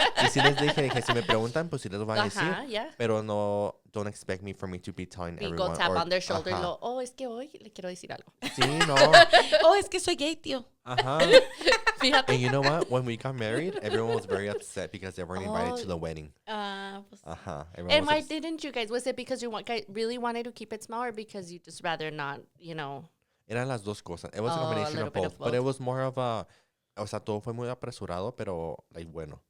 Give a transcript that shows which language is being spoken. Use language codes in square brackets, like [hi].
[es] Y si les dije, si me preguntan, pues sí les voy a decir. [en] Yeah. [es] Pero no, [en] don't expect me for me to be telling everyone. Go tap on their shoulder [es] y lo, es que hoy le quiero decir algo. Sí, no. Es que soy gay, tío. Fíjate. [en] And you know what? When we got married, everyone was very upset because they weren't invited to the wedding. And why didn't you guys? Was it because you really wanted to keep it small, or because you just rather not, you know? [es] Eran las dos cosas. [en] It was a combination of both. But it was more of a... [es] O sea, todo fue muy apresurado, pero, like, bueno.